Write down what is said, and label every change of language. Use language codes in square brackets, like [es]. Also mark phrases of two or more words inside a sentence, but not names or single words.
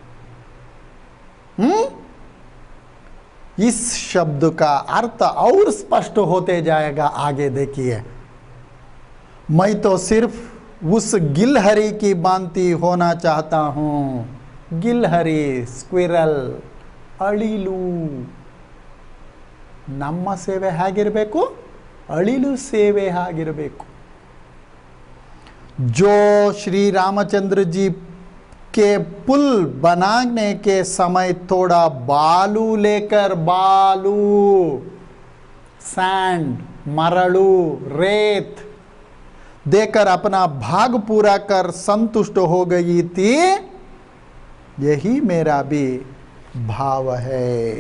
[hi] इस शब्द का अर्थ और स्पष्ट होते जाएगा, आगे देखिए। मैं तो सिर्फ उस गिलहरी की भांति होना चाहता हूं। गिलहरी, स्क्विरल, अಳಿಲು, [kn] ನಮ್ಮ ಸೇವೆ ಹೇಗಿರಬೇಕು, ಅಳಿಲು ಸೇವೆ ಹೇಗಿರಬೇಕು। [hi] जो श्री रामचंद्र जी के पुल बनाने के समय थोड़ा बालू लेकर, बालू, सैंड, मरड़ू, रेत देकर अपना भाग पूरा कर संतुष्ट हो गई थी, यही मेरा भी भाव है।